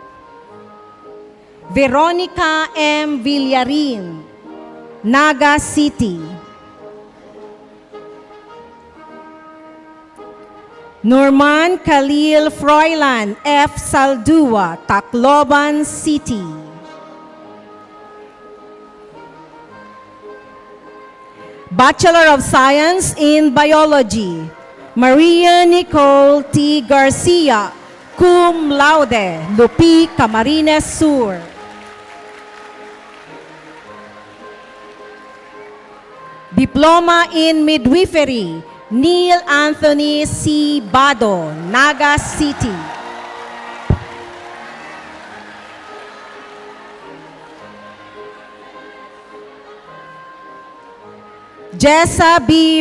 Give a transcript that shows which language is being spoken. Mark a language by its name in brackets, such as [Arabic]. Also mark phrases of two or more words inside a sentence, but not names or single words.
[English] Veronica M. Villarin, Naga City. Norman Khalil Froilan F. Saldua, Tacloban City. Bachelor of Science in Biology, Maria Nicole T. Garcia, cum laude, Lupi, Camarines Sur. Diploma in Midwifery, Neil Anthony C. Bado, Naga City. Jessa B.